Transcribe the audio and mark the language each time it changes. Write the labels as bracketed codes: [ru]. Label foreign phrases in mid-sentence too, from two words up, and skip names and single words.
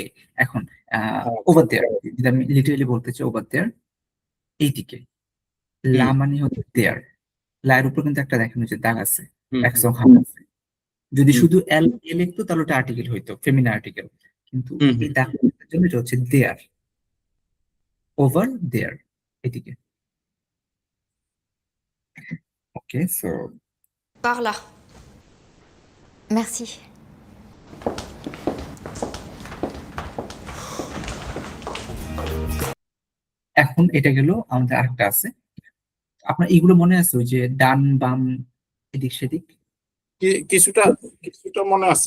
[bn] এখন [en] over there, [bn] যদি আমি লিটারালি বলতে চাই [en] over there, [bn] এইদিকে লা মানে হচ্ছে দেয়ার, লায়ের উপর কিন্তু একটা দেখানো যে দাগ আছে, একশো হাম আছে। যদি শুধু এল এ লিখতো তাহলে ওটা আর্টিকেল হইতো, ফেমিনা আর্টিকেল, কিন্তু এই দাগের জন্য এটা হচ্ছে দেয়ার, [en] over there, [bn] এদিকে। [en] okay, so [fr] Par là. Merci. [bn] এখন এটা গেল, আমাদের আরেকটা আছে। আপনার এগুলো মনে আছে, ওই যে ডান বাম এদিক সেদিক? কিছুটা কিছুটা মনে আছে।